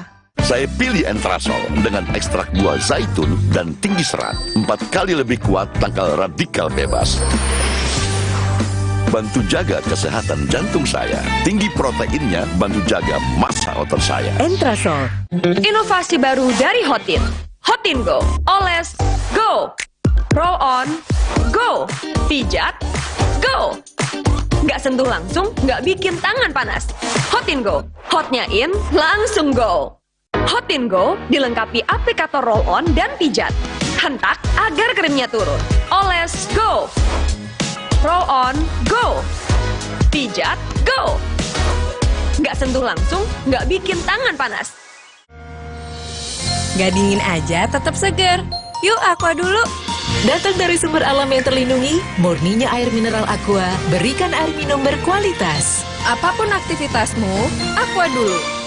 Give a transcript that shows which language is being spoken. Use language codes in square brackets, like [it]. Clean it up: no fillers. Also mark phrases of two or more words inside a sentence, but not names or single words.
[id] Saya pilih Entrasol dengan ekstrak buah zaitun dan tinggi serat. 4 kali lebih kuat tangkal radikal bebas. Bantu jaga kesehatan jantung saya. Tinggi proteinnya bantu jaga massa otot saya. Entrasol. Inovasi baru dari Hotin. Hotin Go. Oles Go. [en] Roll on [id] Go. Pijat Go. Nggak sentuh langsung, nggak bikin tangan panas. Hotin Go. Hotnya in, langsung go. Hotin Go dilengkapi aplikator [en] roll on [id] dan pijat. Hentak agar krimnya turun. Oles Go. [en] Roll on, [id] go. Pijat, go. Nggak sentuh langsung, nggak bikin tangan panas. Nggak dingin aja, tetap segar. Yuk Aqua dulu. Datang dari sumber alam yang terlindungi, murninya air mineral Aqua, berikan air minum berkualitas. Apapun aktivitasmu, Aqua dulu.